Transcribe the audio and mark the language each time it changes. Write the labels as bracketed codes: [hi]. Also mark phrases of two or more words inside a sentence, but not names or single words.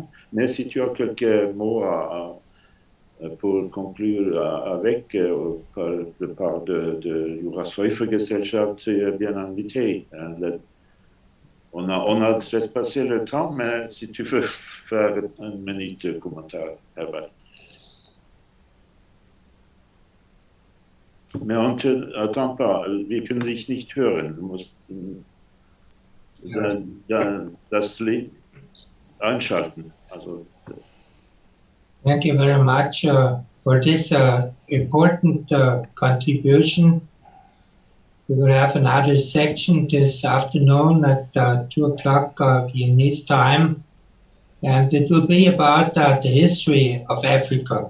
[fr] Mais si tu as quelques mots pour conclure avec, par le part de Jura Soyfer Gesellschaft, tu es bien invité. On a trespassé le temps, mais si tu veux faire une minute de commentaire, Herbert. Mais on ne t'entend pas, [de] wir können dich nicht hören. Du musst das Lied einschalten. Also, [en] thank you very much for this important contribution. We will have another section this afternoon at 2 o'clock Viennese time, and it will be about the history of Africa.